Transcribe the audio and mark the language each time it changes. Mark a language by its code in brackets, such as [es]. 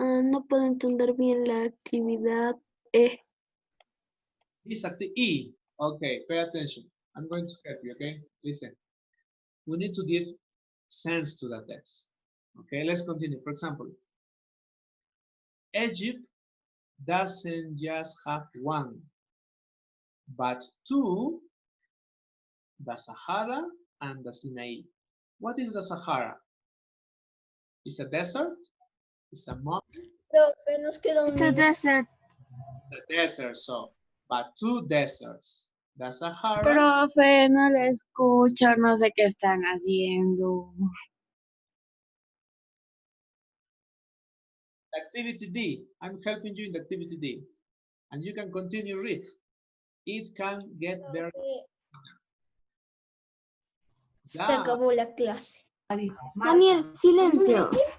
[es] No puedo entender bien la actividad E. [en] This at the E. Okay, pay attention. I'm going to help you, okay? Listen. We need to give sense to the text. Okay, let's continue. For example, Egypt doesn't just have one, but two, the Sahara and the Sinai. What is the Sahara? It's a desert? It's a mountain? It's a desert. It's a desert, so, but two deserts. The Sahara. [es] Profe, no le escucho, no sé qué están haciendo. [en] Activity D. I'm helping you in the activity D. And you can continue read. It can get very. [es] Se acabó la clase. Daniel, silencio.